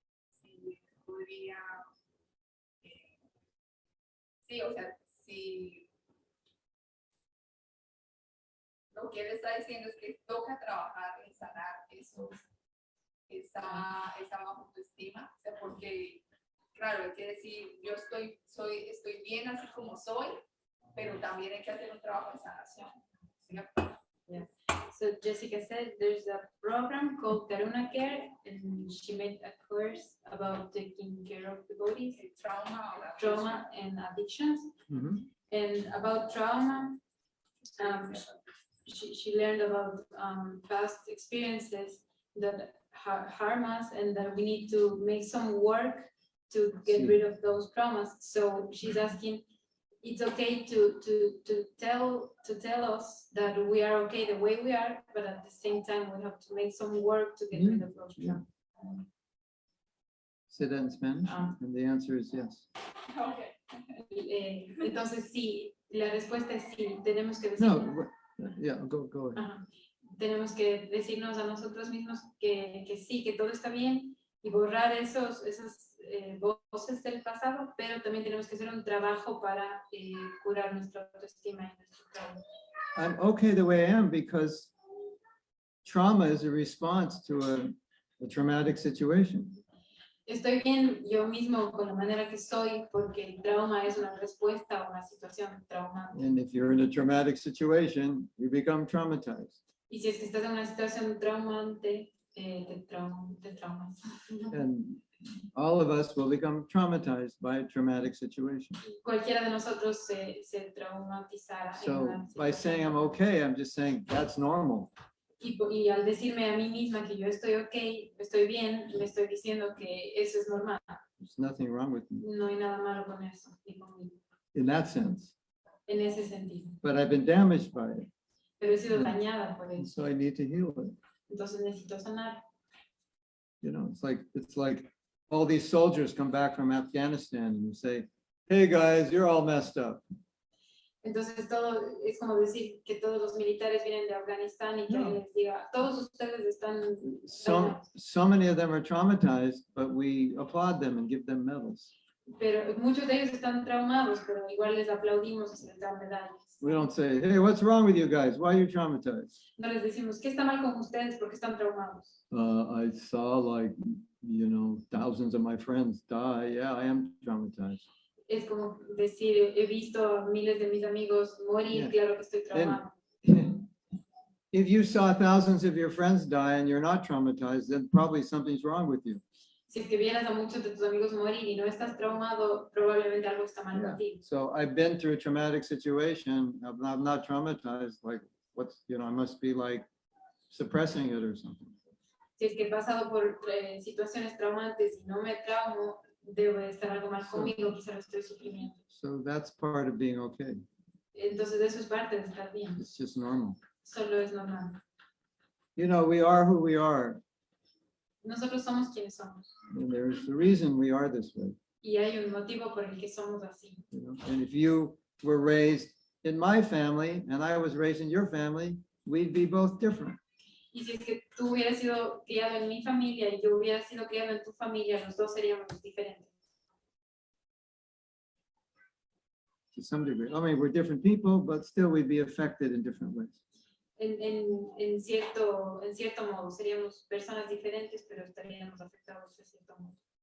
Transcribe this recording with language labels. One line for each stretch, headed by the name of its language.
Spanish: Sí, podría, sí, o sea, si lo que él está diciendo es que toca trabajar en sanar esa baja autoestima, o sea, porque, claro, hay que decir, yo estoy bien así como soy, pero también hay que hacer un trabajo de sanación, ¿cierto?
English: Yes. So Jessica said there's a program called Karuna Care, and she made a course about taking care of devotees, trauma and addictions. Mhm. And about trauma, she learned about past experiences that harm us, and that we need to make some work to get rid of those traumas. So she's asking it's okay to tell us that we are okay the way we are, but at the same time we have to make some work to get rid of those. Yeah. Say that in Spanish, and the answer is yes. Okay.
Spanish: Entonces sí, la respuesta es sí, tenemos que decir.
English: No, yeah, go ahead. Ajá.
Spanish: Tenemos que decirnos a nosotros mismos que sí, que todo está bien y borrar esas voces del pasado, pero también tenemos que hacer un trabajo para curar nuestra autoestima y nuestro trauma.
English: I'm okay the way I am because trauma is a response to a traumatic situation.
Spanish: Estoy bien yo mismo con la manera que soy porque el trauma es una respuesta a una situación traumante.
English: And if you're in a traumatic situation, you become traumatized.
Spanish: Y si es que estás en una situación traumante, te traumas.
English: And all of us will become traumatized by a traumatic situation.
Spanish: Cualquiera de nosotros se traumatizará. en
English: So
Spanish: una
English: by
Spanish: situación
English: saying I'm okay, I'm just saying that's normal.
Spanish: Y al decirme a mí misma que yo estoy ok, estoy bien, me estoy diciendo que eso es normal.
English: There's nothing wrong with me
Spanish: No hay nada malo con eso, ni conmigo,
English: in that sense.
Spanish: en ese sentido.
English: But I've been damaged by it,
Spanish: Pero he sido dañada por
English: and
Spanish: eso.
English: so I need to heal it.
Spanish: Entonces necesito sanar.
English: You know, it's like all these soldiers come back from Afghanistan and you say, hey guys, you're all messed up.
Spanish: Entonces todo es como decir que todos los militares vienen de Afganistán y que
English: No.
Spanish: alguien les diga, todos ustedes están
English: So many of them are traumatized, but we applaud them and give them medals.
Spanish: pero muchos de ellos están traumados, pero igual les aplaudimos y se les dan medallas.
English: We don't say, hey, what's wrong with you guys? Why are you traumatized?
Spanish: No les decimos, ¿qué está mal con ustedes? Porque están traumados.
English: I saw thousands of my friends die. Yeah, I am traumatized.
Spanish: Es como decir, he visto a miles de mis amigos morir,
English: Yeah.
Spanish: claro que estoy traumado.
English: If you saw thousands of your friends die and you're not traumatized, then probably something's wrong with you.
Spanish: Si es que vieras a muchos de tus amigos morir y no estás traumado, probablemente algo está mal
English: Yeah.
Spanish: contigo.
English: So I've been through a traumatic situation. I'm not traumatized. Like, I must be like suppressing it or something.
Spanish: Si es que he pasado por situaciones traumantes y no me traumo, debo de estar algo mal conmigo, quizá lo estoy suprimiendo.
English: So that's part of being okay.
Spanish: Entonces eso es parte de estar bien,
English: It's just normal.
Spanish: solo es normal.
English: You know, we are who we are.
Spanish: Nosotros somos quienes somos
English: And there's a reason we are this way.
Spanish: y hay un motivo por el que somos así.
English: You know? And if you were raised in my family and I was raised in your family, we'd be both different.
Spanish: Y si es que tú hubieras sido criado en mi familia y yo hubiera sido criado en tu familia, los dos seríamos diferentes.
English: To some degree. I mean, we're different people, but still we'd be affected in different ways.
Spanish: En cierto modo, seríamos personas diferentes, pero estaríamos afectados de cierto modo.